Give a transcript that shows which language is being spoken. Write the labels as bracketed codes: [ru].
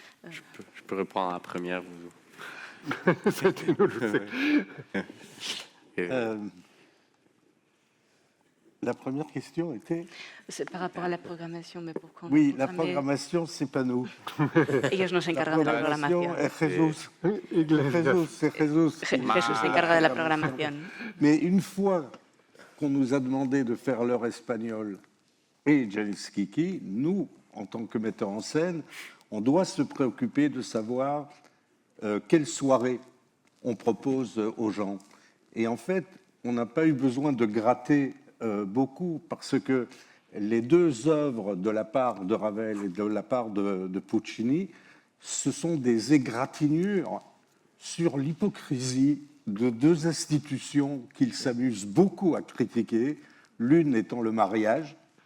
[fr] je peux répondre à la première. La première question était... C'est par rapport à la programmation, mais pour quand Oui, la programmation, c'est pas nous. [es] Ellos no se encargan de la programación. Es Jesús. [fr] C'est Jesús. [es] Jesús se encarga de la programación. [fr] Mais une fois qu'on nous a demandé de faire l'heure espagnole et Janis Kiki, nous, en tant que metteurs en scène, on doit se préoccuper de savoir quelle soirée on propose aux gens. Et en fait, on n'a pas eu besoin de gratter beaucoup parce que les deux œuvres de la part de Ravel et de la part de Puccini, ce sont des égratignures sur l'hypocrisie de deux institutions qu'ils s'amusent beaucoup à critiquer, l'une étant le mariage,